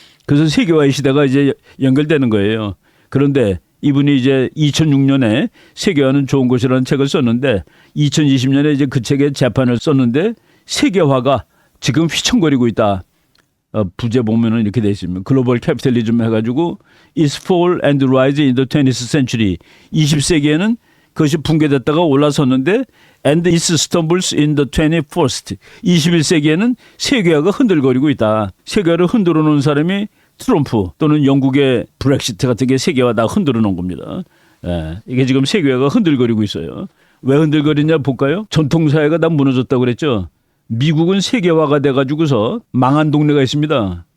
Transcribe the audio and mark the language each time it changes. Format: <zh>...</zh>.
<ko>그래서 세계화의 시대가 이제 연결되는 거예요. 그런데 이분이 이제 2006년에 세계화는 좋은 것이라는 책을 썼는데 2020년에 이제 그 책에 재판을 썼는데 세계화가 지금 휘청거리고 있다. 부제 보면은 이렇게 돼 있습니다.</ko> <en>글로벌 캐피탈리즘</en> <ko>해가지고</ko> <en>is fall and rise in the 20th century.</en> <ko>20세기에는 그것이 붕괴됐다가 올라섰는데</ko> <en>and it stumbles in the 21st.</en> <ko>21세기에는 세계화가 흔들거리고 있다. 세계화를 흔들어 놓은 사람이 트럼프 또는 영국의 브렉시트 같은 게 세계화 다 흔들어 놓은 겁니다. 예, 이게 지금 세계화가 흔들거리고 있어요. 왜 흔들거리냐 볼까요? 전통사회가 다 무너졌다고 그랬죠. 미국은 세계화가 돼가지고서 망한 동네가 있습니다.</ko>